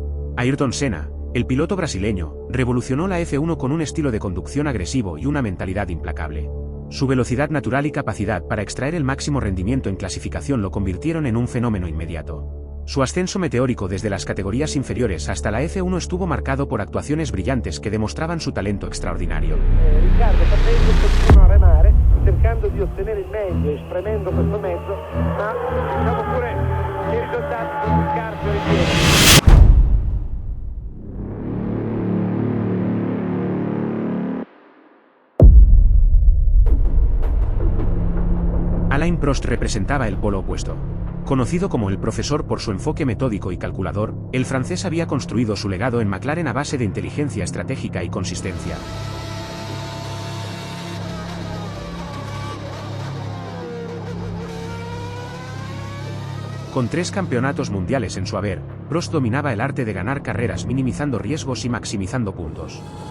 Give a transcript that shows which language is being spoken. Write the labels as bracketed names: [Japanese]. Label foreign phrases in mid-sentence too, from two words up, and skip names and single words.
[Spanish] Ayrton Senna, el piloto brasileño, revolucionó la F1 con un estilo de conducción agresivo y una mentalidad implacable. Su velocidad natural y capacidad para extraer el máximo rendimiento en clasificación lo convirtieron en un fenómeno inmediato. Su ascenso meteórico desde las categorías inferiores hasta la F1 estuvo marcado por actuaciones brillantes que demostraban su talento extraordinario. [Italian] Riccardo Patrese continua a remare, cercando di ottenere il meglio, espremendo questo mezzo, ma diciamo pure che i risultati sono scarsi e ripieni. [Spanish] Alain Prost representaba el polo opuesto. Conocido como el profesor por su enfoque metódico y calculador, el francés había construido su legado en McLaren a base de inteligencia estratégica y consistencia. Con 3 campeonatos mundiales en su haber, Prost dominaba el arte de ganar carreras minimizando riesgos y maximizando puntos.